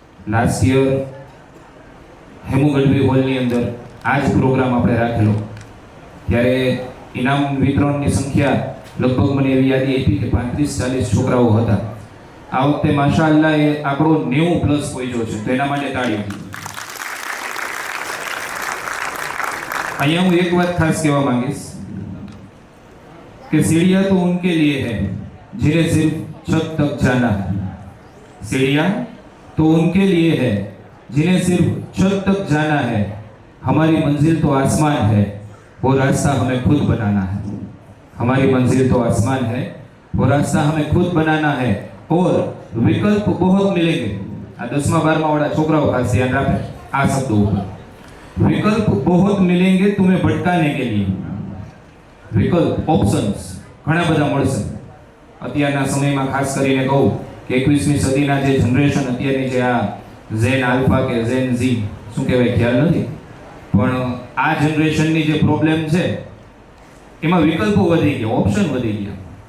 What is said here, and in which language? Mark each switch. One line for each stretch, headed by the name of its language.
Gujarati: Last year Hemu Gadhvi હોલની અંદર આ જ પ્રોગ્રામ આપણે રાખેલો, ત્યારે ઇનામ વિતરણની સંખ્યા લગભગ મને એવી યાદી આપી કે 35-40 છોકરાઓ હતા. આ વખતે માશાઅલ્લાહ એ આંકડો 90+ પહોંચ્યો છે, તો એના માટે તાળીઓ. અહીંયા હું એક વાત ખાસ કહેવા માંગીશ
Hindi: कि सीढ़ियाँ तो उनके लिए है जिन्हें सिर्फ छत तक जाना है. सीढ़ियाँ तो उनके लिए है जिन्हें सिर्फ छत तक जाना है. हमारी मंजिल तो आसमान है, वो रास्ता हमें खुद बनाना है. हमारी मंजिल तो आसमान है, वो रास्ता हमें खुद बनाना है और विकल्प बहुत मिलेंगे।
Gujarati: आ 10मा 12मा वाला छोकराओ खास ध्यान रखे आ शब्दों पर।
Hindi: विकल्प बहुत मिलेंगे तुम्हें भटकाने के लिए।
Gujarati: विकल्प ऑप्शंस घણા બધા મળશે। અત્યારના સમયમાં ખાસ કરીને કહું કે 21મી સદીના જે જનરેશન અત્યારની જે આ ઝેન આલ્ફા કે ઝેન ઝી શું કહેવાય ખ્યાલ નથી, પણ આ જનરેશનની જે પ્રોબ્લેમ છે એમાં વિકલ્પો વધી ગયા, ઓપ્શન વધી ગયા।